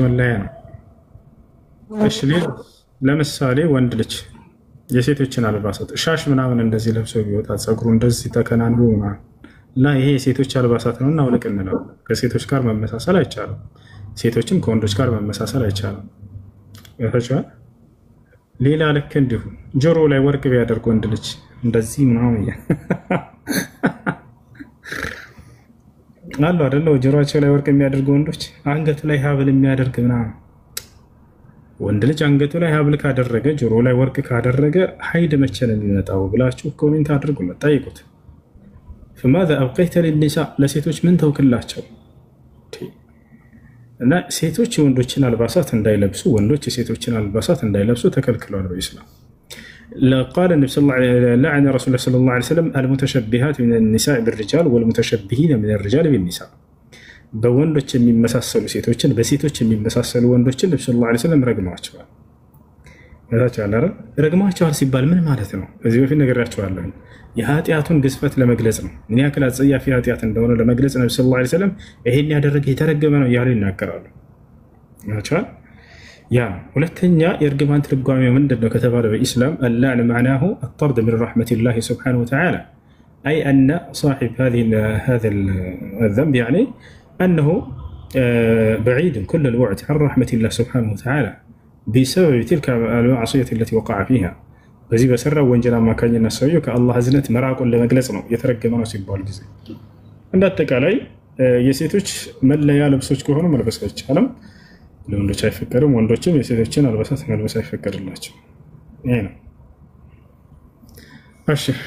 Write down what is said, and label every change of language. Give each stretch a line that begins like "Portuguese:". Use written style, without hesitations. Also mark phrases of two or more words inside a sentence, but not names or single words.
Amharic: መለያ ነው። እሺ ለምሳሌ ወንድ ልጅ የሴቶችን አልባሳት ሻሽ ምናምን እንደዚህ ለብሶ ቢወጣ ፀጉሩ እንደዚህ ተከናንቦ ምናምን ላ ይሄ የሴቶች አልባሳት ነውና አውልቅ እንለው። ከሴቶች ጋር መመሳሰል አይቻልም። ሴቶችም ከወንዶች ጋር መመሳሰል አይቻልም። ይወታቸዋል። ሌላ ልክ እንዲሁ ጆሮ ላይ ወርቅ ቢያደርግ ወንድ ልጅ እንደዚህ ምናምን አሉ አይደለ? ጆሮአቸው ላይ ወርቅ የሚያደርጉ ወንዶች፣ አንገቱ ላይ ሀብል የሚያደርግ ምናምን። ወንድ ልጅ አንገቱ ላይ ሀብል ካደረገ ጆሮ ላይ ወርቅ ካደረገ ሀይድ መቼ ነው የሚመጣው ብላችሁ ኮሜንት አድርጉለት፣ ጠይቁት።
Arabic: فماذا أبقيت للنساء
Amharic: ለሴቶች ምን ተውክላቸው? እና ሴቶች የወንዶችን አልባሳት እንዳይለብሱ ወንዶች የሴቶችን አልባሳት እንዳይለብሱ ተከልክለዋል በኢስላም።
Arabic: قال النبي صلى الله عليه وسلم لعن رسول الله صلى الله عليه وسلم المتشبهات من النساء بالرجال والمتشبهين من الرجال بالنساء።
Amharic: በወንዶች የሚመሳሰሉ ሴቶችን በሴቶች የሚመሳሰሉ ወንዶችን ነብዩ
Arabic: صلى الله عليه وسلم
Amharic: ረግመዋቸዋል። ረግመዋቸዋል ሲባል ምን ማለት ነው? እዚህ በፊት ነግሬያቸዋለሁ። የኃጢአቱን ግዝፈት ለመግለጽ ነው። ምን ያክል አጸያፊ ኃጢአት እንደሆነ ለመግለጽ ነብዩ
Arabic: صلى الله عليه وسلم
Amharic: ይሄን ያደረገ የተረገመ ነው እያሉ ይናገራሉ። ያ ሁለተኛ የእርግማን ትርጓሜው ምንድነው ከተባለ በኢስላም
Arabic: اللعن معناه الطرد من رحمة الله سبحانه وتعالى، أي أن صاحب هذا الذنب يعني أنه بعيد كل البعد عن رحمة الله سبحانه وتعالى بسبب تلك المعصية التي وقع فيها።
Amharic: በዚህ በሰራው ወንጀል አማካኝነት ሰውየው ከአላህ እዝነት መራቁን ለመግለጽ ነው የተረገመ ነው ሲባል ጊዜ። እንደ አጠቃላይ የሴቶች መለያ ልብሶች ከሆኑ መልበስ አይቻልም። ለወንዶች አይፈቀድም። ወንዶችም የሴቶችን አልባሳት መልበስ አይፈቀድላቸው። ይሄ ነው። እሺ